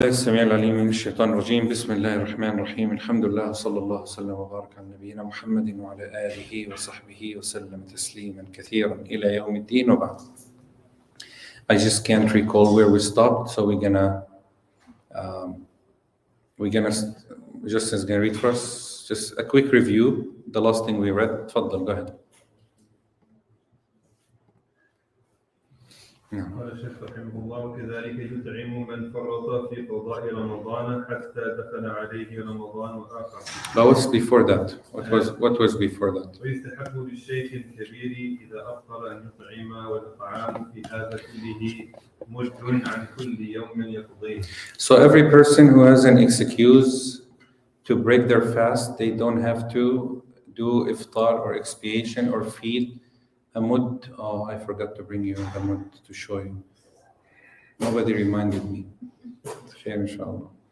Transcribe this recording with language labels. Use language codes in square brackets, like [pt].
[ar] السميع العليم من الشيطان الرجيم. بسم الله الرحمن الرحيم. الحمد لله صلى الله وسلم وبارك على نبينا محمد وعلى آله وصحبه وسلم تسليما كثيرا إلى يوم الدين وبعد. [en] I just can't recall where we stopped, so we're gonna Justin's gonna read for us just a quick review. The last thing we read. تفضل, go ahead. [ar] قال الشيخ رحمه الله: وكذلك يطعم من فرط في قضاء رمضان حتى دخل عليه رمضان آخر. [en] But what's before that? What was before that? [ar] ويستحب للشيخ الكبير إذا أفطر أن يطعم، والإطعام في هذا كله مد عن كل يوم يقضيه. [en] So every person who has an excuse to break their fast, they don't have to do iftar or expiation or feed a mud. Oh, I forgot to bring you the mud to show you. Nobody reminded me. Khair, inshallah.